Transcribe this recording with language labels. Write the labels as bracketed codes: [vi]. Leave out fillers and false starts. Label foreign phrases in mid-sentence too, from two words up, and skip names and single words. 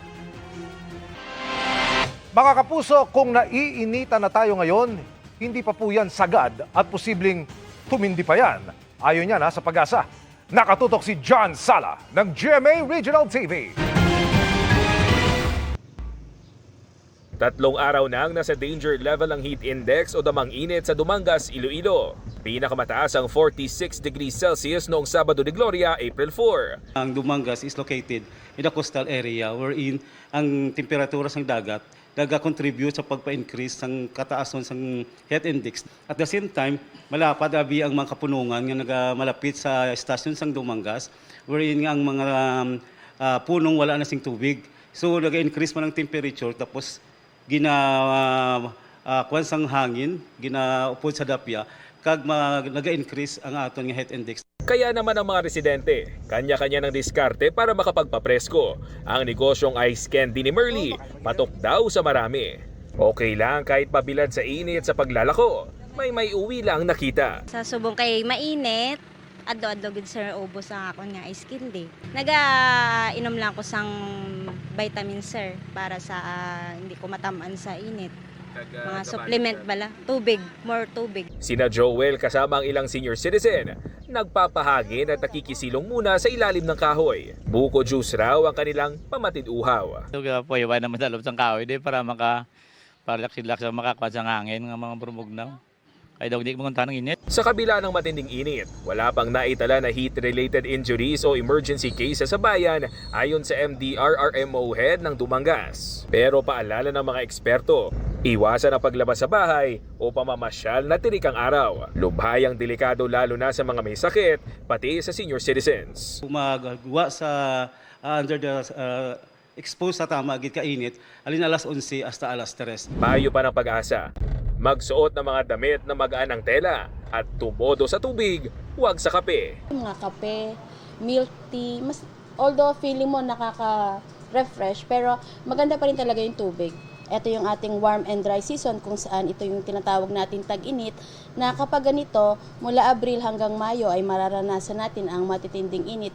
[tl] Mga kapuso, kung naiinitan na tayo ngayon, hindi pa po yan sagad at posibleng tumindi pa yan. Ayon yan sa Pag-asa. Nakatutok si John Sala ng GMA Regional TV. 3 araw nang nasa danger level ang heat index o damang init sa Dumangas, Iloilo. Pinakamataas ang 46 [en] degrees Celsius [tl] noong Sabado de Gloria, April 4. [hil] Ang Dumangas [en] is located in a coastal area [hil] wherein ang temperatura ng dagat nag-contribute sa pagpa-increase ng kataason ng [en] heat index. At the same time, [hil] malapad abi ang mga kapunungan nga malapit sa estasyon ng Dumangas wherein ang mga punong wala na sing tubig. So nag-increase man ang temperature tapos kuwan sang hangin, ginaupod sa dapya, kag nag-increase ang aton nga [en] heat index. [tl] Kaya naman ang mga residente, kanya-kanya ng diskarte para makapagpapresko. Ang negosyong [en] ice candy [tl] ni Merly, patok daw sa marami. Okay lang kahit pabilad sa init sa paglalako, may uwi lang nakita. [hil] Sa subong kay mainit, addo-addo gid sir ubos ang akon nga [en] ice candy. [hil] Naga-inom lang ko sang vitamin sir para sa hindi ko matamaan sa init. Mga supplement bala, tubig, more tubig. [tl] Sina Joel kasama ang ilang [en] senior citizen, [tl] nagpapahagin at nakikisilong muna sa ilalim ng kahoy. Buko juice raw ang kanilang pamatid-uhaw. Po, iwan naman sa loob ng kahoy para relax makakuha sa hangin ng mga burmugnaw. Kaya daw hindi kumunta ng init. Sa kabila ng matinding init, wala pang naitala na [en] heat-related injuries [tl] o [en] emergency cases [tl] sa bayan ayon sa MDRRMO head ng Dumangas. Pero paalala ng mga eksperto, iwasan ang paglabas sa bahay o pamamasyal na tirik ang araw. Lubhayang delikado lalo na sa mga may sakit, pati sa [en] senior citizens. [hil] Magagawa sa [en] under the exposed [hil] sa tama gid ka init, alin alas 11 hasta alas 3. [tl] Payo pa ng Pag-asa, magsuot ng mga damit na magaan ng tela at tumodo sa tubig, huwag sa kape. Mga kape, [en] milk tea, [tl] although feeling mo nakaka-refresh, pero maganda pa rin talaga yung tubig. Ito yung ating [en] warm and dry season [tl] kung saan ito yung tinatawag natin tag-init na kapag ganito, mula Abril hanggang Mayo ay mararanasan natin ang matitinding init.